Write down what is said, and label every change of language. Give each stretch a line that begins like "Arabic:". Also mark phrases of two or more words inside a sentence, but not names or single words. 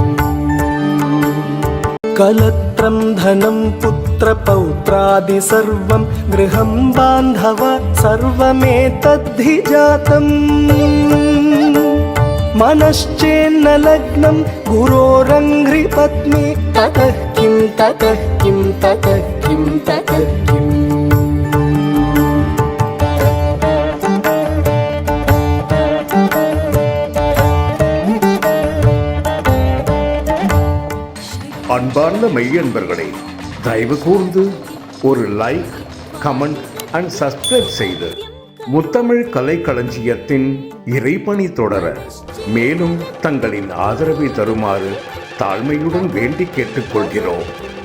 Sanskrit: कलत्रं धनं पुत्रपौत्रादि सर्वं गृहं बान्धव सर्वमेतद्धि जातम् मनश्चेन्न लग्नं गुरोरङ्घ्रिपद्मे ततः किं ततः किं ततः किं ततः किम्
Tamil: அன்பார்ந்த மெய்யன்பர்களே, தயவு கூர்ந்து ஒரு
English: like, comment and subscribe
Tamil: செய்து முத்தமிழ் கலைக்களஞ்சியத்தின் இறைப்பணி தொடர மேலும் தங்களின் ஆதரவை தருமாறு தாழ்மையுடன் வேண்டி கேட்டுக்கொள்கிறோம்.